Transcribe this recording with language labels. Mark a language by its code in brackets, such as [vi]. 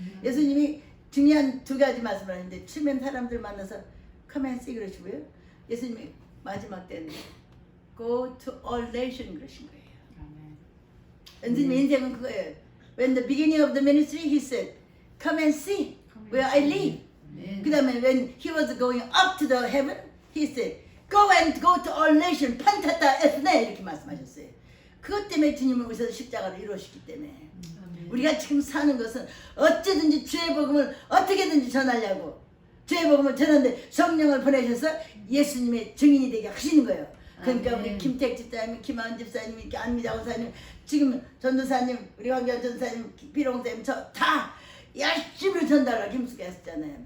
[ko] 예수님이 중요한 2가지 말씀을 하는데 처음엔 사람들 만나서 [en] come and see [ko] 그러시고요. 예수님이 마지막 때는 [en] go to all nation [ko] 그러신 거예요. 아멘. 예수님의 인생은 그거예요. [en] When the beginning of the ministry he said come and see where I live. [ko] 네. [en] 그 다음에 when he was going up to the heaven he said go to all nation [el] 판타타 에스네 [ko] 이렇게 말씀하셨어요. 그것 때문에 주님은 오셔서 십자가를 이루셨기 때문에 우리가 지금 사는 것은 어찌든지 주의 복음을 어떻게든지 전하려고 주의 복음을 전하는데 성령을 보내셔서 예수님의 증인이 되게 하시는 거예요. 그러니까 아멘. 우리 김택 집사님, 김하은 집사님, 이렇게 안미자 원사님, 지금 전도사님, 우리 황교안 전도사님, 비롱쌤 저 다 열심히 전달을 힘쓰게 했었잖아요.